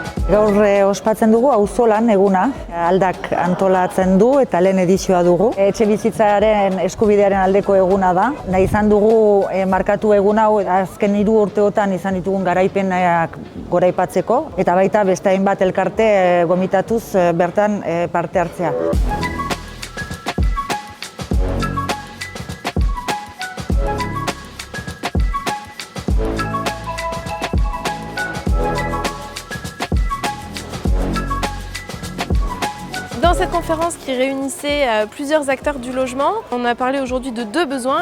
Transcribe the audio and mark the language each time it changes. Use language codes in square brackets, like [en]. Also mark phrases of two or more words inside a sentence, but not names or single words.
[eu] Gaur ospatzen dugu auzolan eguna, Aldak antolatzen du eta lehen edizioa dugu. Etxe bizitzaren eskubidearen aldeko eguna da. Nahi izan dugu markatu egun hau azken 3 urteotan izan ditugun garaipenak goraipatzeko eta baita beste hainbat elkarte gomitatuz bertan parte hartzea. [fr] Dans cette conférence qui réunissait plusieurs acteurs du logement, on a parlé aujourd'hui de 2 besoins.